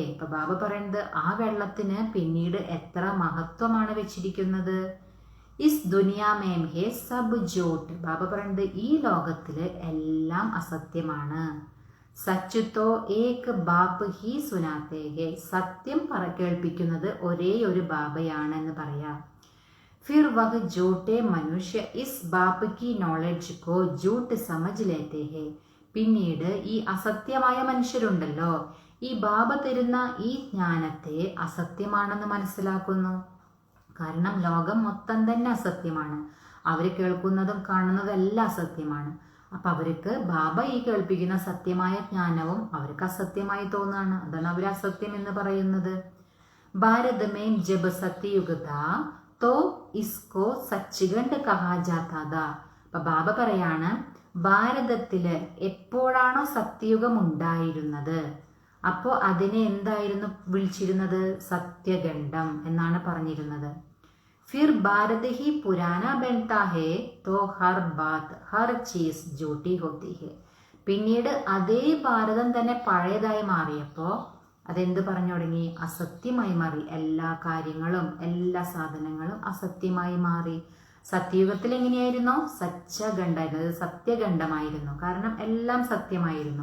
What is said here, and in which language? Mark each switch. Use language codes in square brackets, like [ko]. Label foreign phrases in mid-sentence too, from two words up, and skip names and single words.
[ml] ഇപ്പൊ ബാബ പറയുന്നത് ആ വെള്ളത്തിന് പിന്നീട് എത്ര മഹത്വമാണ് വെച്ചിരിക്കുന്നത്. [hi] इस दुनिया में है सब झूठ. [ml] ബാബ പറയുന്നത് ഈ ലോകത്തില് എല്ലാം അസത്യമാണ്. [hi] सच तो एक बाप ही सुनाते हैं. [ml] സത്യം കേൾപ്പിക്കുന്നത് ഒരേ ഒരു ബാബയാണ് എന്ന് പറയാം. [hi] फिर वह झूठे मनुष्य इस बाप की नॉलेज को झूठ समझ लेते हैं. [ml] പിന്നീട് ഈ അസത്യമായ മനുഷ്യരുണ്ടല്ലോ, ഈ ബാബ തരുന്ന ഈ ജ്ഞാനത്തെ അസത്യമാണെന്ന് മനസ്സിലാക്കുന്നു. കാരണം ലോകം മൊത്തം തന്നെ അസത്യമാണ്. അവർ കേൾക്കുന്നതും കാണുന്നതും എല്ലാം അസത്യമാണ്. അപ്പൊ അവർക്ക് ബാബ ഈ കേൾപ്പിക്കുന്ന സത്യമായ ജ്ഞാനവും അവർക്ക് അസത്യമായി തോന്നുകയാണ്. അതാണ് അവർ അസത്യം എന്ന് പറയുന്നത്. [hi] भारत में जब सत्ययुग था तो इसको सच्चिगंड कहा जाता था. [ml] അപ്പൊ ബാബ പറയാണ്, ഭാരതത്തില് എപ്പോഴാണോ സത്യയുഗം ഉണ്ടായിരുന്നത് അപ്പോൾ അതിനെ എന്തായിരുന്നു വിളിച്ചിരുന്നത്? സത്യഖണ്ഡം എന്നാണ് പറഞ്ഞിരുന്നത്. [hi] फिर भारत ही पुराना बनता है तो हर बात हर चीज झूठी होती है. [ml] പിന്നീട് അതേ ഭാരതം തന്നെ പഴയതായി മാറിയപ്പോൾ അതെന്ത് പറഞ്ഞു തുടങ്ങി? അസത്യമായി മാറി. എല്ലാ കാര്യങ്ങളും എല്ലാ സാധനങ്ങളും അസത്യമായി മാറി. സത്യയുഗത്തിൽ എങ്ങനെയായിരുന്നു? സച്ചഖണ്ഡായിരുന്നു, അത് സത്യഖണ്ഡമായിരുന്നു. കാരണം എല്ലാം സത്യമായിരുന്നു.